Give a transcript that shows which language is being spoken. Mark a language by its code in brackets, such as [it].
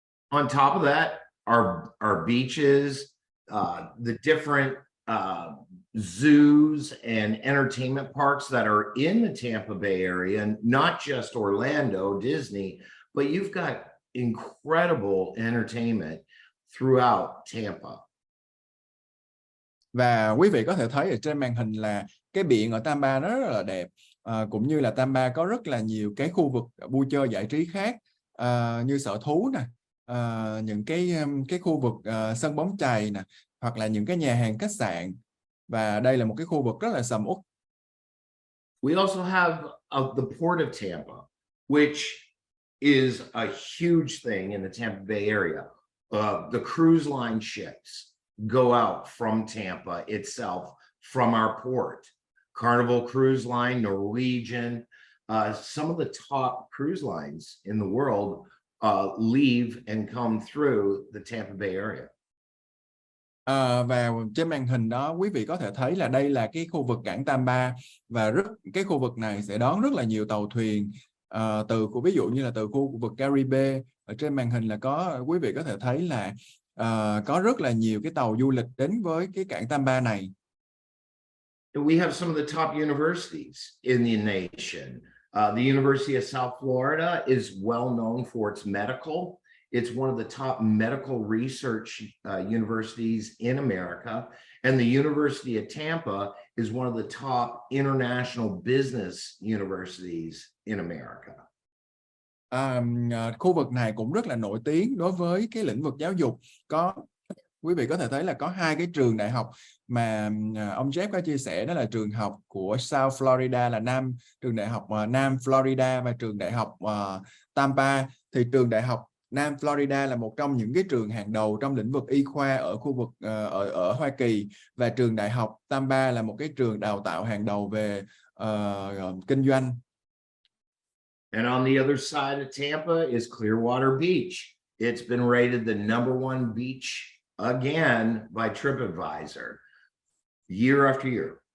[en] On top of that, our beaches, the different zoos and entertainment parks that are in the Tampa Bay area, not just Orlando, Disney, but you've got incredible entertainment throughout Tampa. [vi] Và quý vị có thể thấy ở trên màn hình là cái biển ở Tampa nó rất là đẹp, cũng như là Tampa có rất là nhiều cái khu vực vui chơi giải trí khác, như sở thú nè, những cái khu vực sân bóng chày nè, hoặc là những cái nhà hàng khách sạn, và đây là một cái khu vực rất là sầm uất. [en] We also have the Port of Tampa, which is a huge thing in the Tampa Bay area. The cruise line ships go out from Tampa itself, from our port. Carnival Cruise Line, Norwegian, some of the top cruise lines in the world leave and come through the Tampa Bay area. [vi] Và trên màn hình đó quý vị có thể thấy là đây là cái khu vực cảng Tampa, và cái khu vực này sẽ đón rất là nhiều tàu thuyền ví dụ như là từ khu vực Caribe. Ở trên màn hình là quý vị có thể thấy là có rất là nhiều cái tàu du lịch đến với cái cảng Tampa này. [en] We have some of the top universities in the nation. The University of South Florida is well known for its medical. It's one of the top medical research universities in America. And the University of Tampa is one of the top international business universities in America. [vi] Khu vực này cũng rất là nổi tiếng đối với cái lĩnh vực giáo dục. Quý vị có thể thấy là có hai cái trường đại học mà ông Jeff có chia sẻ, đó là trường học của South Florida là trường đại học Nam Florida, và trường đại học Tampa. Thì trường đại học Nam Florida là một trong những cái trường hàng đầu trong lĩnh vực y khoa ở khu vực ở Hoa Kỳ, và trường đại học Tampa là một cái trường đào tạo hàng đầu về kinh doanh. [en] And on the other side of Tampa is Clearwater Beach. It's been rated the #1 beach again by TripAdvisor year after year.